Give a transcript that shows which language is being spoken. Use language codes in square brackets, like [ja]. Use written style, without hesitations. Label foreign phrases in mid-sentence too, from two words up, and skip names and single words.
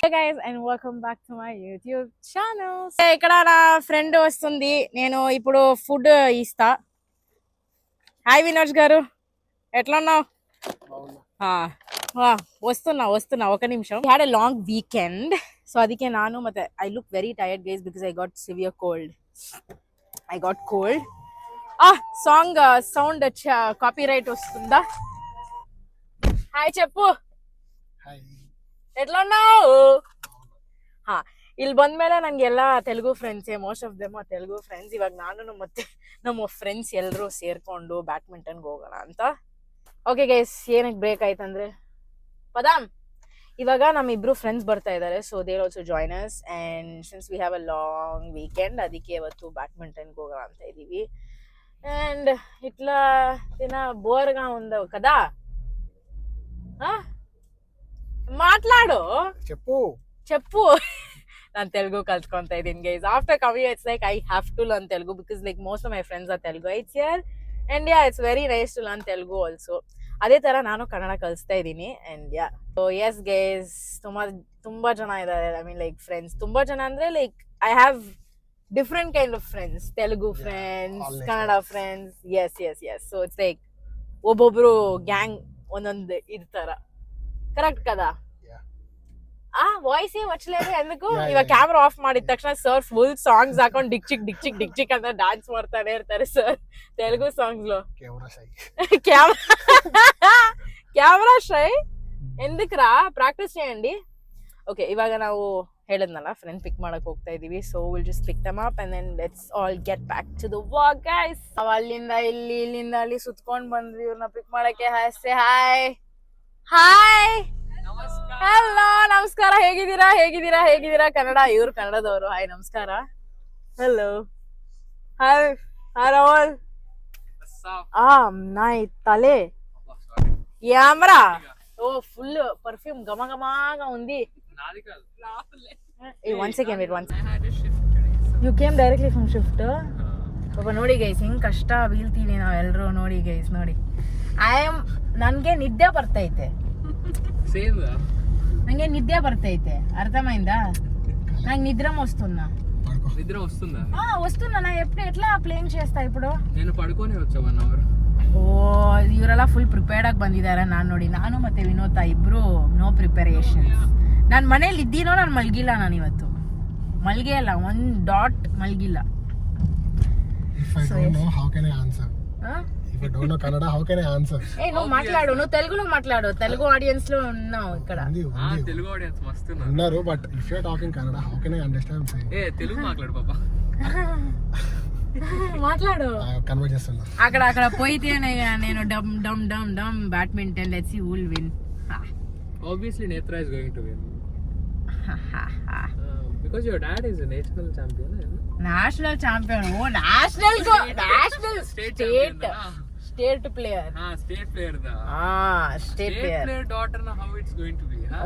[en] guys and welcome back to my YouTube channel. [te] ఇక్కడ నా ఫ్రెండ్ వస్తుంది, నేను ఇప్పుడు ఫుడ్ ఇస్తా. హాయ్ వినోజ్ గారు, ఎట్లా ఉన్నావు? వస్తున్నా ఒక నిమిషం. [en] Had a long weekend, so [kn] ಅದಕ್ಕೆ ನಾನು ಮತ್ತೆ [en] I look very tired guys because I got severe cold. [te] సాంగ్ సౌండ్ కాపీరైట్ వస్తుందా? హాయ్ చెప్పు, ఎట్లా ఉన్నావు? [kn] ಇಲ್ಲಿ ಬಂದ್ಮೇಲೆ ನಂಗೆಲ್ಲ ತೆಲುಗು ಫ್ರೆಂಡ್ಸೇ, [en] most of them Telugu friends. [kn] ಇವಾಗ ನಾನು ಮತ್ತೆ ನಮ್ಮ ಫ್ರೆಂಡ್ಸ್ ಎಲ್ಲರೂ ಸೇರ್ಕೊಂಡು ಬ್ಯಾಡ್ಮಿಂಟನ್ಗೆ ಹೋಗೋಣ ಅಂತ. [en] okay guys, [kn] ಏನಕ್ಕೆ ಬ್ರೇಕ್ ಆಯ್ತಂದ್ರೆ ಪದಾಮ್ ಇವಾಗ ನಮ್ಮಿಬ್ರು ಫ್ರೆಂಡ್ಸ್ ಬರ್ತಾ ಇದ್ದಾರೆ, [en] so they also join us. And since we have a long weekend, [kn] ಅದಕ್ಕೆ ಇವತ್ತು ಬ್ಯಾಡ್ಮಿಂಟನ್ಗೆ ಹೋಗೋಣ ಅಂತ ಇದೀವಿ. [te] అండ్ ఇట్లా తిన బోర్గా ఉందో కదా, మాట్లాడు, చెప్పు. [kn] ನಾನು ತೆಲುಗು ಕಲ್ತ್ಕೊಂತ ಇದೀನಿ ಗೈಸ್. [en] After coming it's like I have to learn Telugu because like most of my friends are Telugu its here. And ya, it's very nice to learn Telugu also. [kn] ಅದೇ ತರ ನಾನು ಕನ್ನಡ ಕಲಿಸ್ತಾ ಇದ್ದೀನಿ. [en] And ya, so yes guys, [kn] ತುಂಬಾ ಜನ ಇದ್ದಾರೆ. [en] I mean like friends [kn] ತುಂಬಾ ಜನ ಅಂದ್ರೆ [en] like I have different kind of friends, Telugu friends, Kannada friends, yes. So it's like [kn] ಒಬ್ಬೊಬ್ರು ಗ್ಯಾಂಗ್ ಒಂದೊಂದು ಇರ್ತಾರ, ಕರೆಕ್ಟ್ కదా? [te] ವಾಯ್ಸ್ వచ్చలేదు ఎందుకు? [kn] ಇವಾಗ ಕ್ಯಾಮ್ರಾ ಆಫ್ ಮಾಡಿದ ತಕ್ಷಣ ಸರ್ [en] full songs [kn] ಹಾಕೊಂಡು ಡಿಕ್ ಚಿಕ್ ಅಂತ డాన్స్ ಮಾಡ್ತಾನೆ ಇರ್ತಾರೆ ಸರ್ ತೆಲುಗು ಸಾಂಗ್ಸ್ లో. [en] camera shy [te] ఎందుకురా, ಪ್ರಾಕ್ಟೀಸ್ చేయండి. [kn] ಓಕೆ, ಇವಾಗ ನಾವು ಹೇಳಿದ್ನಲ್ಲ ಫ್ರೆಂಡ್ ಪಿಕ್ ಮಾಡಕ್ ಹೋಗ್ತಾ ಇದೀವಿ. [en] So will just pick them up and then let's all get back to the walk guys. [kn] ನಾವು ಅಲ್ಲಿಂದ ಇಲ್ಲಿಂದ ಅಲ್ಲಿ ಸುತ್ಕೊಂಡ್ ಬಂದ್ವಿ ಇವ್ರನ್ನ ಪಿಕ್ ಮಾಡಕ್ಕೆ. ಹಾಯ್ ಹಲೋ ನಮಸ್ಕಾರ, ಹೇಗಿದ್ದೀರಾ? ಕನ್ನಡ, ಇವ್ರು ಕನ್ನಡದವರು. ಹಾಯ್ ನಮಸ್ಕಾರ, ಹಲೋ ಹಾಯ್ ರಾಹುಲ್. ನಾಯ್ ತಲೆ ಯಾಮ್ರಾ, [te] ఓ [en] full perfume [te] గమగమాగా ఉంది. [en] One second, wait. You came directly from shift? [kn] ಪಾಪ ನೋಡಿ ಗೈಸ್, ಹಿಂಗ್ ಕಷ್ಟ ಬೀಳ್ತೀವಿ ನಾವೆಲ್ಲರೂ. ನೋಡಿ ಗೈಸ್, ನೋಡಿ ನನ್ಗೆ ನಿದ್ದೆ ಬರ್ತೈತೆ, [te] అర్థమైందా? నాకు నిద్ర వస్తుందా? వస్తున్నా. నా ఎట్లా ప్లేయింగ్ చేస్తా ఇప్పుడు? నేను పడుకొని వచ్చా 1 అవర్. [kn] ಇವರೆಲ್ಲ [en] full prepared [kn] ಆಗಿ ಬಂದಿದ್ದಾರೆ. ನಾನು ಮತ್ತೆ ವಿನೋತ ಇಬ್ರು [en] no preparations. [kn] ನಾನು ಮನೇಲಿ ಇದ್ದೀನೋ, ನಾನು ಮಲ್ಗಿಲ್ಲ. ನಾನು ಇವತ್ತು ಮಲ್ಗೆ ಅಲ್ಲ, 1 ಡಾಟ್ ಮಲ್ಗಿಲ್ಲ. [te] మాట్లాడు, నువ్వు తెలుగులో మాట్లాడు. తెలుగు ఆడియన్స్ లో ఉన్నావు ఇక్కడ. తెలుగు ఆడియన్స్ మస్తు ఉన్నారు, [en] But if you are talking Kannada how can I understand? [te] తెలుగు మాట్లాడు పాపా, మాట్లాడు. కన్వర్ట్ చేస్తున్నా. అక్కడ పోయితేనే నేను డమ్ బ్యాడ్మింటన్. [en] Let's see who will win. Obviously Netra is going to win. Because your dad is a national champion. National champion. Oh, national state player. State player da. State player daughter na, how it's going to be, huh?